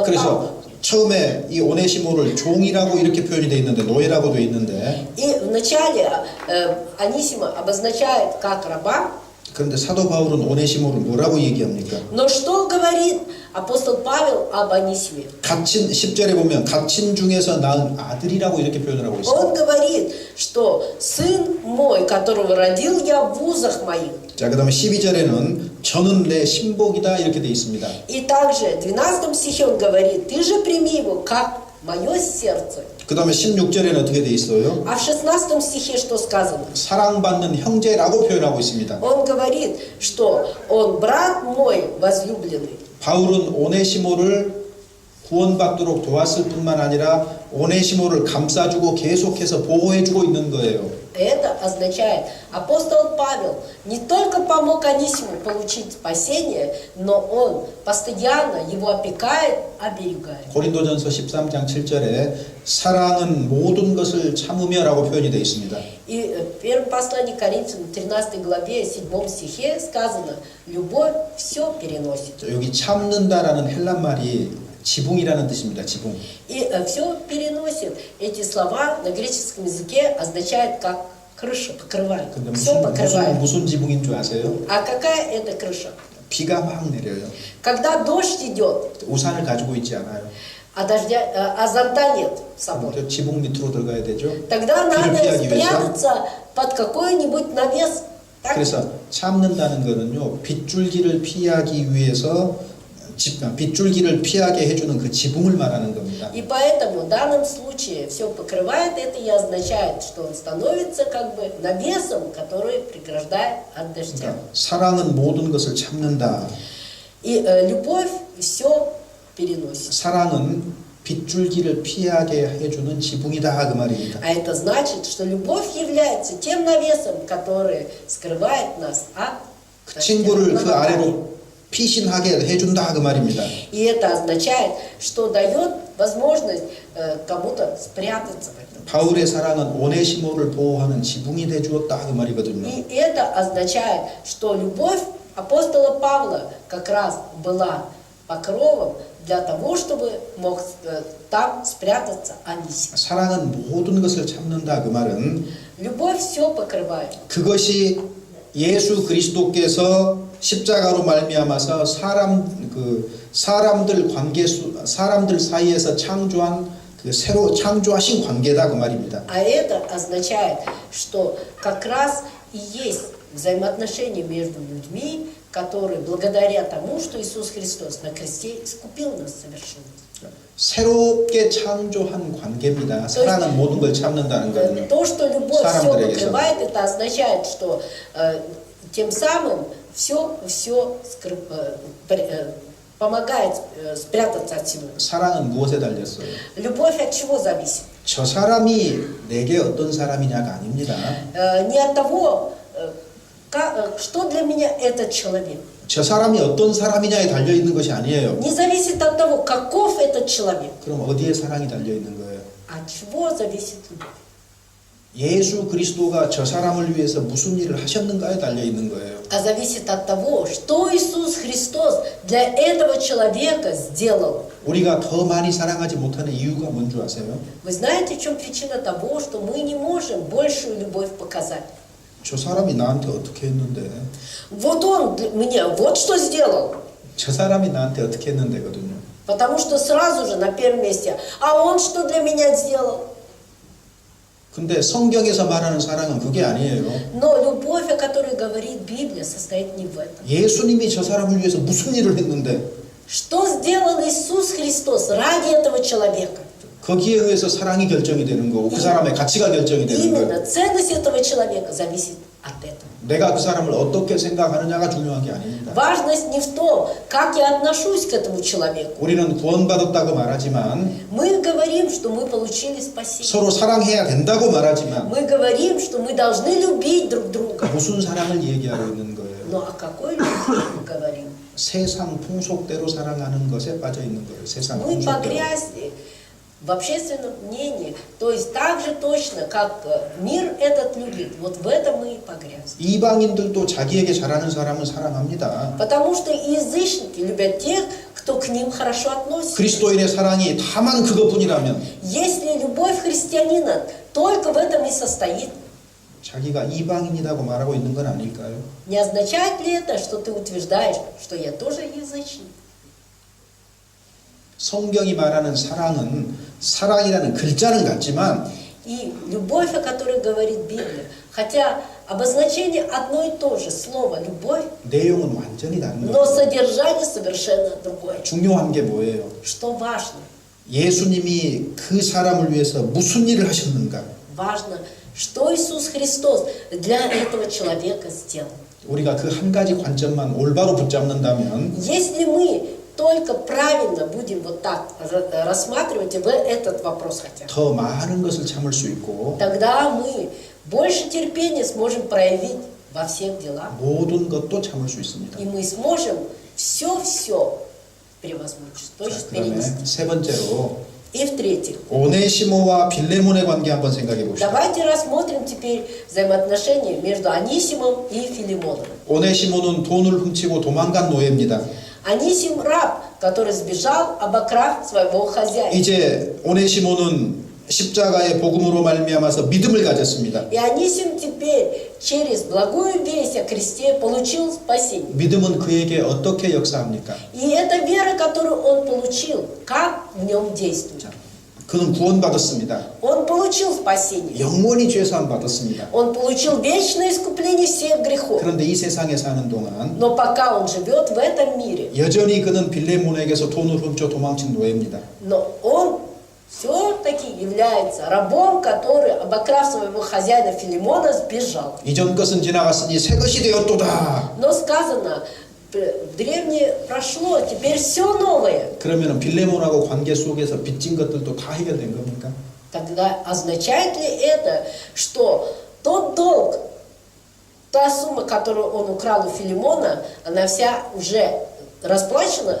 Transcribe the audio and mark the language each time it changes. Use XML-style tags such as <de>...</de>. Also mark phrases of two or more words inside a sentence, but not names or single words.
<ko>그래서 처음에 이 오네시모를 종이라고 이렇게 표현이 되어 있는데 노예라고 되어 있는데</ko> <ru>И вначале Анисима обозначает как раба,</ru> <ko>그런데 사도 바울은 오네시모를 뭐라고 얘기합니까?</ko> <ru>но что говорит апостол Павел об Анисиме?</ru> <ko>갇힌 10절에 보면 갇힌 중에서 낳은 아들이라고 이렇게 표현을 하고 있어요.</ko> <ru>Он говорит, что сын мой, которого родил я в узах моих.</ru> <ko>자, 그다음에 12절에는 저는 내 신복이다 이렇게 되어 있습니다.</ko> <ru>И также в 12 стихе он говорит, ты же прими его, как мое сердце.</ru> <ko>그다음에 16절에는 어떻게 되어 있어요?</ko> <ru>А в 16 стихе что сказано?</ru> <ko>사랑받는 형제라고 표현하고 있습니다.</ko> <ru>Он говорит, что он брат мой возлюбленный.</ru> <ko>바울은 오네시모를 구원받도록 도왔을 뿐만 아니라 오네시모를 감싸주고 계속해서 보호해주고 있는 거예요.</ko> <ru>Это означает, апостол Павел не только помог Анисиму получить спасение, но он постоянно его опекает, оберегает.</ru> <ko>고린도전서 13장 7절에 사랑은 모든 것을 참으며라고 표현이 되어 있습니다.</ko> <ru>И в первом послании к Коринфянам, 13 главе, 7 стихе сказано, любовь все переносит.</ru> <ko>여기 참는다라는 헬란 말이 지붕이라는 뜻입니다. 지붕.</ko> <ru>И все переносит. Эти слова на греческом языке означают как крыша, покрывает.</ru> <ko>근데</ko> <ru>Все покрывает.</ru> <ko>무슨 지붕인 줄 아세요?</ko> <ru>А какая это крыша?</ru> <ko>비가 막 내려요.</ko> <ru>Когда дождь идет,</ru> <ko>우산을 가지고 있지 않아요.</ko> <ru>а зонта нет с собой,</ru> <ko>그럼 지붕 밑으로 들어가야 되죠.</ko> <ru>тогда</ru> <ko>비를</ko> <ru>надо</ru> <ko>피하기 위해서.</ko> <ru>спрятаться под какой-нибудь навес. Так?</ru> <ko>그래서 참는다는 거는요. 빗줄기를 피하기 위해서 빗줄기를 피하게 해주는 그 지붕을 말하는 겁니다.</ko> <ru>И поэтому в данном случае все покрывает это и означает, что он становится как бы навесом, который преграждает от дождя.</ru> <ko>그러니까 사랑은 모든 것을 참는다.</ko> <ru>И любовь все переносит.</ru> <ko>사랑은 빗줄기를 피하게 해주는 지붕이다 그 말입니다.</ko> <ru>А это значит, что любовь является тем навесом, который скрывает нас от</ru> <ko>그</ko> <ru>дождя,</ru> <ko>친구를 그</ko> <ru>наказания.</ru> <ko>아래로 피신하게 해준다 그 말입니다.</ko> <ru>И это означает, что дает возможность кому-то спрятаться в этом.</ru> <ko>바울의 사랑은 오네시모를 보호하는 지붕이 돼 주었다 그 말이거든요.</ko> <ru>И это означает, что любовь апостола Павла как раз была покровом для того, чтобы мог там спрятаться Анисим.</ru> <ko>사랑은 모든 것을 참는다 그 말은</ko> <ru>Любовь все покрывает.</ru> <ko>그것이 예수 그리스도께서 십자가로 말미암아서 사람들 사이에서 창조한 그 새로 창조하신 관계다 그 말입니다.</ko> <ru>А это означает, что как раз и есть взаимоотношения между людьми, которые благодаря тому, что Иисус Христос на кресте искупил нас совершенно.</ru> <ko>새롭게 창조한 관계입니다. 사랑은 모든 걸 참는다는 거는요.</ko> <ru>То, что любовь все</ru> <ko>사람들에게서.</ko> <ru>покрывает, это означает, что тем самым все помогает спрятаться от всего.</ru> <ko>사랑은 무엇에 달렸어요?</ko> <ru>Любовь от чего зависит?</ru> <ko>저 사람이 내게 어떤 사람이냐가 아닙니다.</ko> <ru>Не от того, что для меня этот человек.</ru> <ko>저 사람이 어떤 사람이냐에 달려 있는 것이 아니에요.</ko> <ru>Не зависит от того, каков этот человек.</ru> <ko>그럼 어디에 사랑이 달려 있는 거예요?</ko> <ru>От чего зависит любовь?</ru> <ko>예수 그리스도가 저 사람을 위해서 무슨 일을 하셨는가에 달려 있는 거예요.</ko> <ru>А зависит от того, что Иисус Христос для этого человека сделал.</ru> <ko>우리가 더 많이 사랑하지 못하는 이유가 뭔 줄 아세요?</ko> <ru>Вы знаете, в чем причина того, что мы не можем большую любовь показать?</ru> <ko>저 사람이 나한테 어떻게 했는데?</ko> <ru>Вот он мне вот что сделал.</ru> <ko>저 사람이 나한테 어떻게 했는데거든요.</ko> <ru>Потому что сразу же на первом месте, а он что для меня сделал?</ru> <ko>근데 성경에서 말하는 사랑은 그게 아니에요.</ko> <ru>Но любовь, о которой говорит Библия, состоит не в этом.</ru> <ko>예수님이 저 사람을 위해서 무슨 일을 했는데</ko> <ru>Что сделал Иисус Христос ради этого человека?</ru> <ko>거기에 의해서 사랑이 결정이 되는 거고 그 사람의 가치가 결정이 되는 거예요.</ko> <ru>Именно ценность этого человека зависит от этого.</ru> <ko>내가 그 사람을 어떻게 생각하느냐가 중요한 게 아닙니다.</ko> <ru>Важность не в том, как я отношусь к этому человеку.</ru> <ko>우리는 구원받았다고 말하지만</ko> <ru>Мы говорим, что мы получили спасение.</ru> <ko>서로 사랑해야 된다고 말하지만</ko> <ru>Мы говорим, что мы должны любить друг друга.</ru> <ko>무슨 사랑을 얘기하고 있는 거예요?</ko> <ru>Но о какой любви мы говорим?</ru> <ko>세상 풍속대로 사랑하는 것에 빠져 있는 거예요. 세상</ko> <ru>Мы</ru> <ko>풍속대로.</ko> <ru>погрязли в общественном мнении, то есть так же точно, как мир этот любит. Вот в этом мы и погрязли.</ru> <ko>이방인들도 자기에게 잘하는 사람은 사랑합니다.</ko> <ru>Потому что и язычники любят тех, кто к ним хорошо относится.</ru> <ko>그리스도인의 사랑이 다만 그것뿐이라면</ko> <ru>Если любовь христианина только в этом и состоит,</ru> <ko>자기가 이방인이라고 말하고 있는 건 아닐까요?</ko> <ru>не означает ли это, что ты утверждаешь, что я тоже язычник?</ru> <ko>성경이 말하는 사랑은 사랑이라는 글자는 같지만</ko> <ru>И любовь, о которой говорит Библия, хотя обозначение одно и то же, слово «любовь»,</ru> <ko>내용은 완전히 다른</ko> <ru>но</ru> <ko>거예요.</ko> <ru>содержание совершенно другое.</ru> <ko>중요한 게 뭐예요?</ko> <ru>Что важно?</ru> <ko>예수님이 그 사람을 위해서 무슨 일을 하셨는가?</ko> <ru>Важно, что Иисус Христос для этого человека сделал.</ru> <ko>우리가 그 한 가지 관점만 올바로 붙잡는다면</ko> <ru>Если мы только правильно будем вот так рассматривать этот вопрос хотя бы,</ru> <ko>더 많은 것을 참을 수 있고</ko> <ru>тогда мы больше терпения сможем проявить во всех делах.</ru> <ko>모든 것도 참을 수 있습니다.</ko> <ru>И мы сможем все превозмочь, то</ru> <ko>자,</ko> <ru>есть</ru> <ko>그다음에</ko> <ru>перенести.</ru> <ko>세 번째로</ko> <ru>И в-третьих,</ru> <ko>오네시모와 빌레몬의 관계 한번 생각해 봅시다.</ko> <ru>давайте рассмотрим теперь взаимоотношения между Анисимом и Филимоном.</ru> <ko>오네시모는 돈을 훔치고 도망간 노예입니다.</ko> <ru>Анисим раб, который сбежал, обокрав своего хозяина.</ru> <ko>이제 오네시모는 십자가의 복음으로 말미암아서 믿음을 가졌습니다.</ko> <ru>И Анисим теперь через благую весть о кресте получил спасение.</ru> <ko>믿음은 그에게 어떻게 역사합니까?</ko> <ru>И эта вера, которую он получил, как в нем действует?</ru> <ko>자, 그는 구원받았습니다.</ko> <ru>Он получил спасение.</ru> <ko>영원히 죄사함 받았습니다.</ko> <ru>Он получил вечное искупление всех грехов.</ru> <ko>그런데 이 세상에 사는 동안</ko> <ru>Но пока он живет в этом мире,</ru> <ko>여전히 그는 빌레몬에게서 돈을 훔쳐 도망친 노예입니다.</ko> <ru>но он все-таки является рабом, который, обокрав своего хозяина Филимона, сбежал.</ru> <ko>이전 것은 지나갔으니 새 것이 되었도다.</ko> <ru>Но сказано, древнее прошло, теперь все новое.</ru> <ko>그러면 빌레몬하고 관계 속에서 빚진 것들도 다 해결된 겁니까?</ko> <ru>Тогда означает ли это, что тот долг, та сумма, которую он украл у Филимона, она вся уже расплачена?</ru>